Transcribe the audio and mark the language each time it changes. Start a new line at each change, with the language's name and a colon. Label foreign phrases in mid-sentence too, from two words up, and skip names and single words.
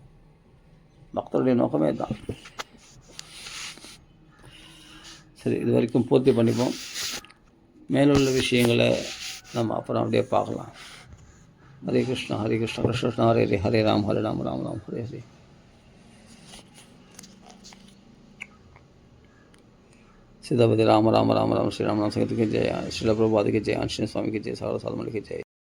Tamil: பக்தருடைய நோக்கமே தான். சரி, இது வரைக்கும் பூர்த்தி பண்ணிப்போம். மேலுள்ள விஷயங்களை நம்ம அப்புறம் அப்படியே பார்க்கலாம்.
Sanskrit: हरे कृष्णा हरे कृष्णा कृष्ण कृष्ण हरे हरे, हरे राम हरे राम राम राम हरे हरे.
Hindi: सीतापति राम राम राम राम श्री राम राम संगीत की जय, श्रील प्रभुपाद की जय, आंजनेय स्वामी की जय, सागर साधु की जय.